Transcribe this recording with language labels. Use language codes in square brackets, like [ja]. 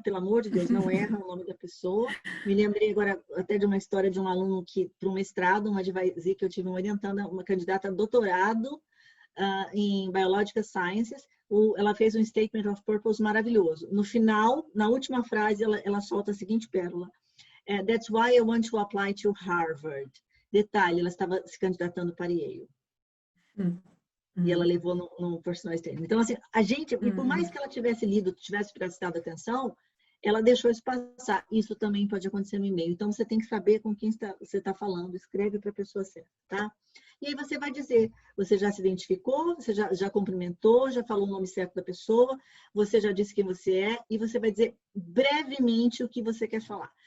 [pt] Pelo amor de Deus, não erra o nome da pessoa. Me lembrei agora até de uma história de um aluno que, para um mestrado, uma advisee que eu tive orientando, uma candidata a doutorado em Biological Sciences, ela fez um statement of purpose maravilhoso. No final, na última frase, ela solta a seguinte pérola. [en] That's why I want to apply to Harvard. [pt] Detalhe, ela estava se candidatando para Yale. E ela levou no personal statement. Então, assim, a gente, e por mais que ela tivesse lido, tivesse prestado atenção, ela deixou isso passar. Isso também pode acontecer no e-mail. Então, você tem que saber com quem você está falando. Escreve para a pessoa certa, tá? E aí você vai dizer, você já se identificou, você já cumprimentou, já falou o nome certo da pessoa, você já disse quem você é, e você vai dizer brevemente o que você quer falar.